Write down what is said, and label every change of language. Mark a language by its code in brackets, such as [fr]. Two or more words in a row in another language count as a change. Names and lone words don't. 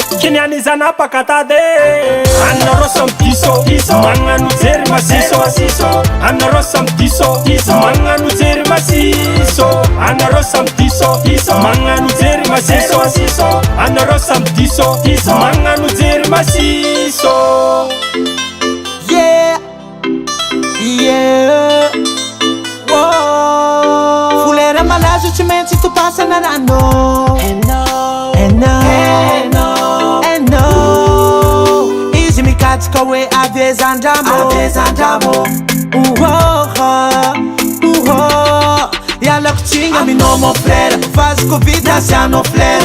[mg] Kiniany zanapaka tady. Anareo samy diso, diso. Magnano jery masiso, masiso. Anareo samy diso, diso. Magnano jery masiso. Anareo samy diso, diso. Magnano jery masiso, masiso. Anareo samy diso, diso. Magnano jery masiso. Yeah. Yeah. Whoa. Folera malazo tsy maintsy topasana rano. Hainao. Hainao. Hainao. Hainao. Izy mikatsika hoe avy ezan-dramo. Avy ezan-dramo. Uhoho. Uho. Ialako tsigna aminao [fr] mon frère. [mg] Vaziko vita sy anao flera.